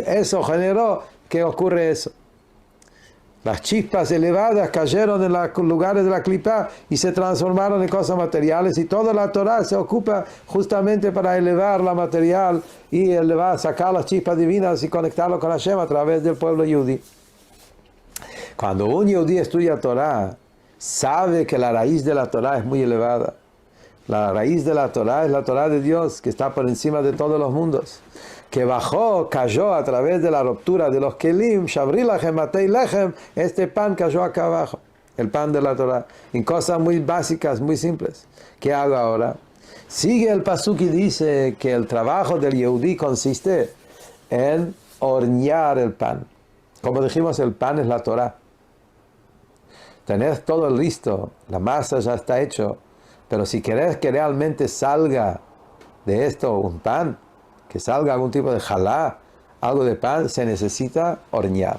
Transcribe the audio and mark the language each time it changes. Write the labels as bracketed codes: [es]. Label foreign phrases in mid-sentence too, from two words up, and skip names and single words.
[es] Eso generó que ocurre eso. Las chispas elevadas cayeron en los lugares de la clipa y se transformaron en cosas materiales, y toda la Torah se ocupa justamente para elevar la material y sacar las chispas divinas y conectarlo con Hashem a través del pueblo yudí. Cuando un yudí estudia Torah, sabe que la raíz de la Torah es muy elevada. La raíz de la Torah es la Torah de Dios, que está por encima de todos los mundos, que cayó a través de la ruptura de los kelim, [he] שברי לכם מטה לחם, [es] este pan cayó acá abajo, el pan de la Torah, en cosas muy básicas, muy simples. ¿Qué hago ahora? Sigue el pasuk y dice que el trabajo del yehudí consiste en hornear el pan. Como dijimos, el pan es la Torah. Tenés todo listo, la masa ya está hecho, pero si querés que realmente salga de esto un pan, que salga algún tipo de jalá, algo de pan, se necesita hornear.